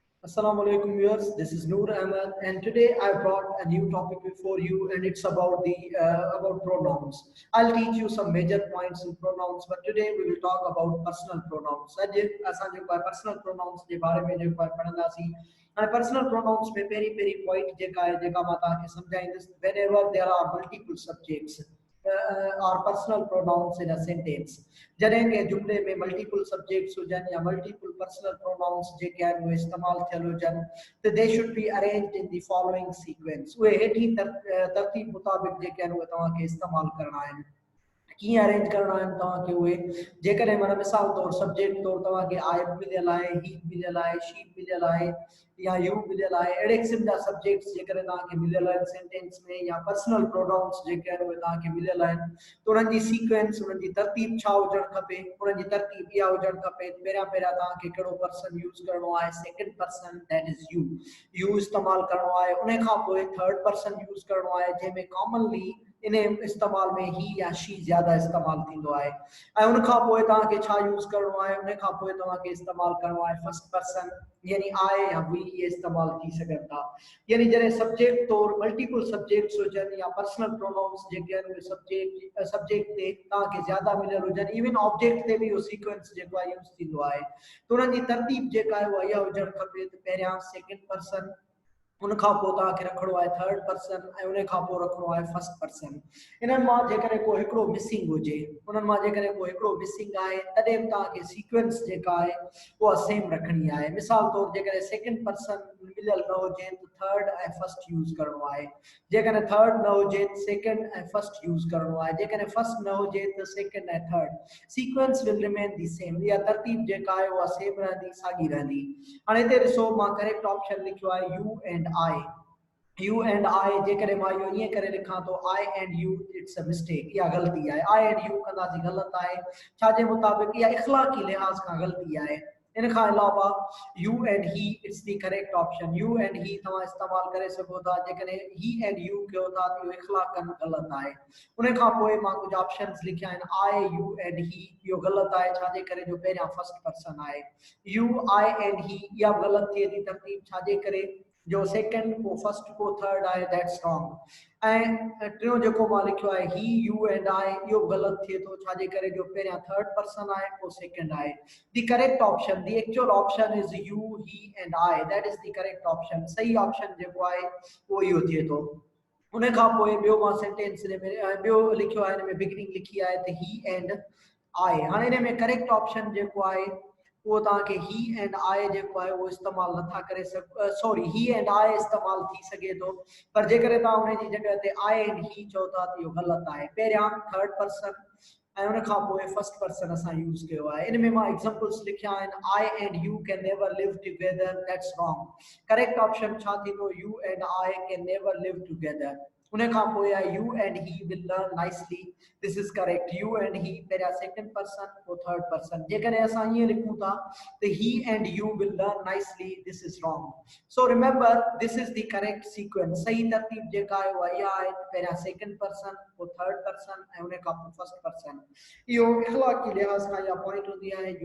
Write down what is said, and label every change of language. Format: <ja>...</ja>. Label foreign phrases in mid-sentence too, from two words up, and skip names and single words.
<en>Assalamu alaikum viewers, this is Noor Ahmed and today I brought a new topic before you and it's about the about pronouns. I'll teach you some major points in pronouns but today we will talk about personal pronouns.</en> <sd>अॼु असां जेको आहे</sd> <en>personal pronouns</en> <sd>जे बारे में जेको आहे पढ़ंदासीं हाणे</sd> <en>personal pronouns</en> <sd>में पहिरीं point जेका आहे जेका मां तव्हांखे सम्झाईंदुसि</sd> <en>whenever there are multiple subjects or personal pronouns in a sentence</en> <sd>जॾहिं के जुमले में</sd> <en>multiple subjects</en> <sd>हुजनि या</sd> <en>multiple personal pronouns</en> <sd>जेके आहिनि उहे इस्तेमालु थियल हुजनि त</sd> <en>they should be arranged in the following sequence</en> <sd>उहे हेठी तरतीब मुताबिक़ जेके आहिनि उहे तव्हांखे इस्तेमालु करणा आहिनि कीअं अरेंज करणा आहिनि तव्हांखे उहे जेकॾहिं माना मिसाल तौरु सब्जेक्ट तौरु तव्हांखे आई मिलियल आहे ही मिलियल आहे शी मिलियल आहे या यू मिलियल आहे अहिड़े क़िस्म जा सब्जेक्ट्स जेकॾहिं तव्हांखे मिलियल आहिनि सेंटेंस में या</sd> <en>personal pronouns</en> <sd>जेके आहिनि उहे तव्हांखे मिलियल आहिनि त उन्हनि जी सीक्वेंस उन्हनि जी तरतीब छा हुजणु खपे उन्हनि जी तरतीब इहा हुजणु खपे पहिरियां तव्हांखे कहिड़ो</sd> <en>person use</en> <sd>करणो आहे</sd> <en>second person that is you</en> <sd>इस्तेमालु करणो आहे उन खां पोइ</sd> <en>third person use</en> <sd>करणो आहे जंहिंमें कॉमनली इन इस्तेमाल में ही या शी ज़्यादा इस्तेमालु थींदो आहे ऐं उन खां पोइ तव्हांखे छा यूज़ करणो आहे उन खां पोइ तव्हांखे इस्तेमालु करणो आहे</sd> <en>first person</en> <sd>यानी आए या वी इहे इस्तेमालु थी सघनि था यानी जॾहिं सब्जेक्ट तौरु</sd> <en>multiple subjects</en> <sd>हुजनि या</sd> <en>personal pronouns</en> <sd>जेके आहिनि उहे सब्जेक्ट ते तव्हांखे ज़्यादा मिलियल हुजनि</sd> <en>even object</en> <sd>ते बि इहो सीक्वेंस जेको आहे यूज़ थींदो आहे त उन्हनि जी तरतीब जेका आहे उहा इहा हुजणु खपे त पहिरियां</sd> <en>second person</en> <sd>उन खां पोइ तव्हांखे रखिणो आहे</sd> <en>third person</en> <sd>ऐं उन खां पोइ रखिणो आहे</sd> <en>first person</en> <sd>इन्हनि मां जेकॾहिं को हिकिड़ो मिसिंग हुजे उन्हनि मां जेकॾहिं को हिकिड़ो मिसिंग आहे तॾहिं बि तव्हांखे सीक्वेंस जेका आहे उहा सेम रखणी आहे मिसाल तौरु जेकॾहिं</sd> <en>second person</en> <sd>मिलियल न हुजे त थर्ड ऐं फर्स्ट यूज़ करणो आहे जेकॾहिं थर्ड न हुजे त सेकेंड ऐं फर्स्ट यूज़ करणो आहे जेकॾहिं फर्स्ट न हुजे त सेकेंड ऐं थर्ड</sd> <en>sequence will remain the same</en> <sd>इहा तरतीब जेका आहे उहा सेम रहंदी साॻी रहंदी हाणे हिते ॾिसो मां</sd> <en>correct option</en> <sd>लिखियो आहे</sd> <en>you and you and I</en> <sd>जेकॾहिं मां इहो ईअं करे लिखां थो</sd> <en>I and you it's a mistake</en> <sd>इहा ग़लती आहे</sd> <en>I and you</en> <sd>कंदासीं ग़लति आहे छाजे मुताबिक़ इहा इख़लाक़ी लिहाज़ खां ग़लती आहे इन खां अलावा</sd> <en>you and he it's the correct option you and he</en> <sd>तव्हां इस्तेमालु करे सघो था जेकॾहिं</sd> <en>he and you</en> <sd>कयो था त इहो इख़लाक़न ग़लति आहे उन खां पोइ मां कुझु ऑप्शन्स लिखिया आहिनि</sd> <en>I you and he</en> <sd>इहो ग़लति आहे छाजे करे जो पहिरियां</sd> <en>first person</en> <sd>आहे</sd> <en>you I and he</en> <sd>इहा बि ग़लति थिए थी तरतीब छाजे करे जो सेकेंड को फर्स्ट को थर्ड आहे</sd> <en>that's wrong</en> <sd>ऐं टियों जेको मां लिखियो आहे</sd> <en>he you and I</en> <sd>इहो ग़लति थिए थो छाजे करे जो पहिरियां</sd> <en>third person</en> <sd>आहे पोइ सेकेंड आहे</sd> <en>the correct option the actual option is you he and I that is the correct option</en> <sd>सही ऑप्शन जेको आहे उहो इहो थिए थो उन खां पोइ ॿियो मां सेंटेंस हिन में ॿियो लिखियो आहे हिन में बिगिनिंग लिखी आहे त</sd> <en>he and I</en> <sd>हाणे हिन में</sd> <en>correct option</en> <sd>जेको आहे वो तव्हांखे</sd> <en>he and I</en> <sd>जेको आहे उहो इस्तेमालु नथा करे सॉरी</sd> <en>he and I</en> <sd>इस्तेमालु थी सघे थो पर जेकॾहिं तव्हां उन जी जॻह ते</sd> <en>I and he</en> <sd>चओ था त इहो ग़लति आहे पहिरियां</sd> <en>third person</en> <sd>ऐं उन खां पोइ</sd> <en>first person</en> <sd>असां यूज़ कयो आहे इन में मां एग्जांपल्स लिखिया आहिनि</sd> <en>I and you can never live together that's wrong correct option</en> <sd>छा थींदो</sd> <en>you and I can never live together</en> <sd>उन खां पोइ आहे</sd> <en>you and he will learn nicely this is correct you and he</en> <sd>पहिरियां</sd> <en>second person</en> <sd>पोइ</sd> <en>third person</en> <sd>जेकॾहिं असां ईअं लिखूं था त</sd> <en>he and you will learn nicely this is wrong so remember this is the correct sequence</en> <sd>सही तरतीब जेका आहे उहा इहा आहे पहिरियां</sd> <en>second person</en> <sd>पोइ</sd> <en>third person</en> <sd>ऐं उन खां पोइ</sd> <en>first person</en> <sd>इहो इख़लाक़ी लिहाज़ खां इहा पॉइंट हूंदी आहे यू</sd>